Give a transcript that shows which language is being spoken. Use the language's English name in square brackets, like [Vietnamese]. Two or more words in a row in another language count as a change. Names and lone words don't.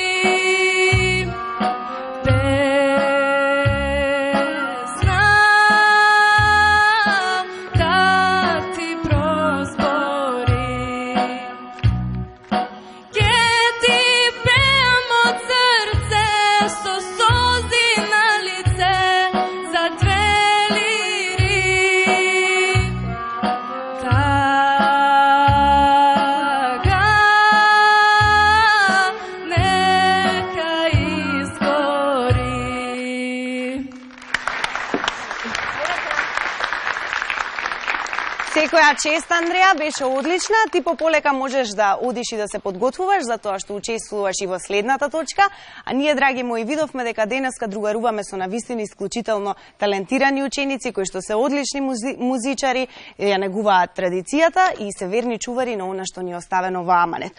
[Macedonian] Песна да ти проспори, ке ти певам од срце со сози на лице за две лири. Тага нека изгори. Секоја чест, Андреја, беше одлична. Ти пополека можеш да одиш и да се подготвуваш за тоа што учествуваш и во следната точка. А ние, драги мои, видовме дека денеска другаруваме со навистина исклучително талентирани ученици кои што се одлични музичари, ја негуваат традицијата и се верни чувари на она што ни е оставено во аманет.